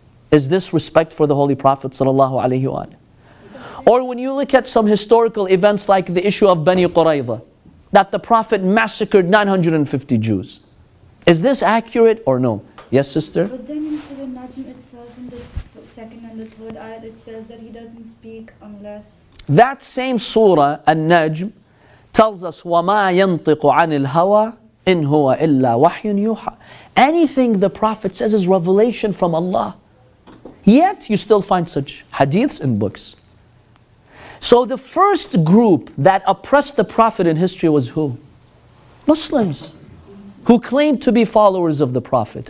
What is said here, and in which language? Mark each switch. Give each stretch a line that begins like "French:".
English: Is this respect for the Holy Prophet sallallahu alaihi wasallam? Or when you look at some historical events like the issue of Bani Qurayza, that the Prophet massacred 950 Jews. Is this accurate or no? Yes, sister? But then in Surah Najm itself, in the second and the third ayat, it says that he doesn't speak unless... That same surah, An-Najm, tells us,
Arabic: وَمَا يَنطِقُ عَنِ الْهَوَىٰ إِنْ هُوَ إِلَّا وَحْيٌ يُوحَىٰ.
English: Anything the Prophet says is revelation from Allah. Yet you still find such hadiths in books. So the first group that oppressed the Prophet in history was who? Muslims, who claimed to be followers of the Prophet.